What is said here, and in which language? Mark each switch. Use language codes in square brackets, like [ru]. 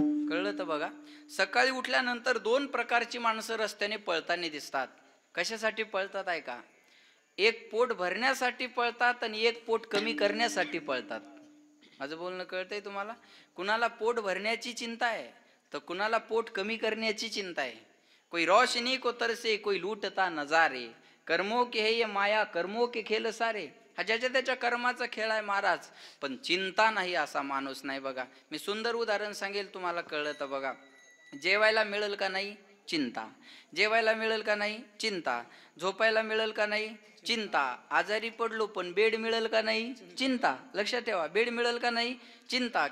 [mr] कळलं तर बघा, सकाळी उठल्यानंतर 2 प्रकारची माणसं रस्त्याने पळताना दिसतात. कशासाठी पळतात आहे का? एक पोट भरण्यासाठी पळतात आणि एक पोट कमी करण्यासाठी पळतात. माझं बोलणं कळतंय तुम्हाला? कुणाला पोट भरण्याची चिंता आहे तर कुणाला पोट कमी करण्याची चिंता आहे. [hi] कोई रोशनी को तरसे, कोई लूटता नजारे, कर्मों के है ये माया, कर्मों के खेल सारे. [mr] हा ज्याच्या त्याच्या कर्माचा खेळ आहे महाराज, पण चिंता नाही असा माणूस नाही. बघा, मी सुंदर उदाहरण सांगेल, तुम्हाला कळलं तर बघा. जेवायला मिळेल का नाही? चिंता. जेवायला मिळेल का नाही? चिंता. झोपायला मिळेल का नाही? चिंता. आजारी पडलो पण बेड मिळेल का नाही? चिंता. लक्षात ठेवा, बेड मिळेल का नाही? चिंता.